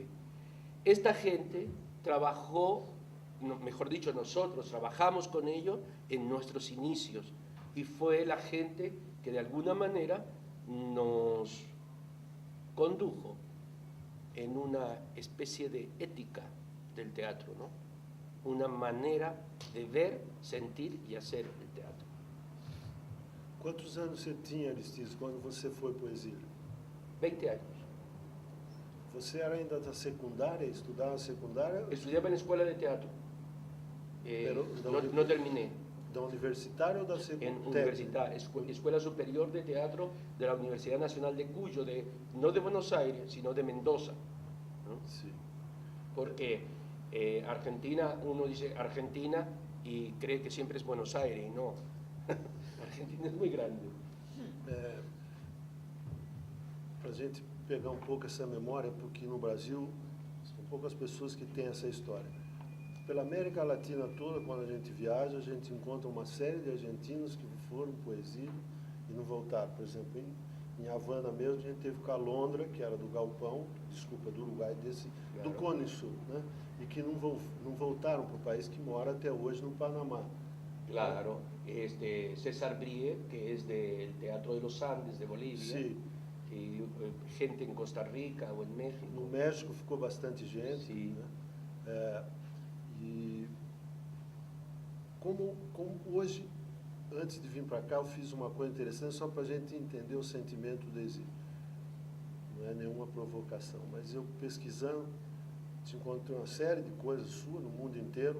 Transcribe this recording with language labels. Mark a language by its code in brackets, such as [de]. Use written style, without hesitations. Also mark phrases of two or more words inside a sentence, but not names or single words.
[es] Esta gente trabajó, mejor dicho, nosotros trabajamos con ellos en nuestros inicios, y fue la gente que de alguna manera nos condujo en una especie de ética del teatro, ¿no? Una manera de ver, sentir y hacer el teatro. [pt] Quantos anos você tinha, Aristides, quando você foi para o exílio? [es] 20 años. [pt] Você era ainda da secundária, estudava na secundária? [es] Estudiaba en escuela de teatro. No terminé. ¿Da universitaria o da secundaria? En universidad, Escuela Superior de Teatro de la Universidad Nacional de Cuyo, no de Buenos Aires, sino de Mendoza, ¿no? Sí. Porque Argentina, uno dice Argentina y cree que siempre es Buenos Aires, y no. Argentina es muy grande. [pt] Para a gente pegar um pouco essa memória, porque no Brasil são poucas pessoas que têm essa história. Pela América Latina toda, quando a gente viaja, a gente encontra uma série de argentinos que foram para o exílio e não voltaram. Por exemplo, em Havana mesmo, a gente teve Calondra, que era do Galpão, do Uruguai, do Cone Sul, né? E que não voltaram para o país, que mora até hoje no Panamá. [es] Claro, César Brie, que es del Teatro de los Andes de Bolivia, sí. Y gente en Costa Rica o en México. [pt] No México ficou bastante gente. [es] Sí. [pt] Né? E como hoje, antes de vir para cá, eu fiz uma coisa interessante só para a gente entender o sentimento do exílio. Não é nenhuma provocação, mas eu pesquisando, te encontrei uma série de coisas suas no mundo inteiro.